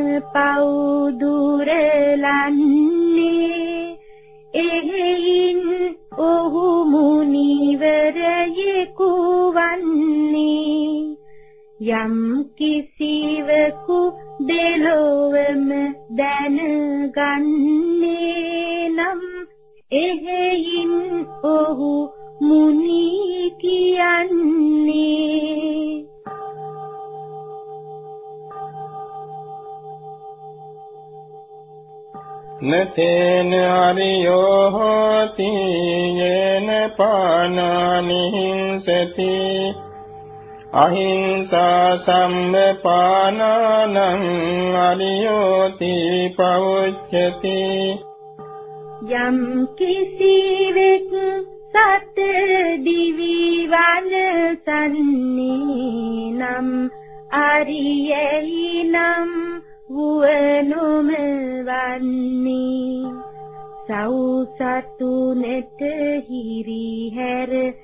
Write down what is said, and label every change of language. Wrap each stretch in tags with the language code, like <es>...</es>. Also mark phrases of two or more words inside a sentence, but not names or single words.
<si>පවුදුරලන්නේ එහෙයින් ඔහු මුනිවරයෙකු වන්නේ යම් කිසිවකු දෙලොවම දැනගන්නේ නම් එහෙයින් ඔහු මුනි කියන්නේ</si> <pi>නතේන අරියෝ හෝති යේන පානානි හිංසති අහිංසා සම්මපානානං අරියෝති පවොච්චති</pi> <si>යම් කිසිවෙක් සත දිවි වනසන්නේ නම් අරියෙහි නම් වුවනොම වන්නේ සෞසතු නෙත හිරි හැර</si>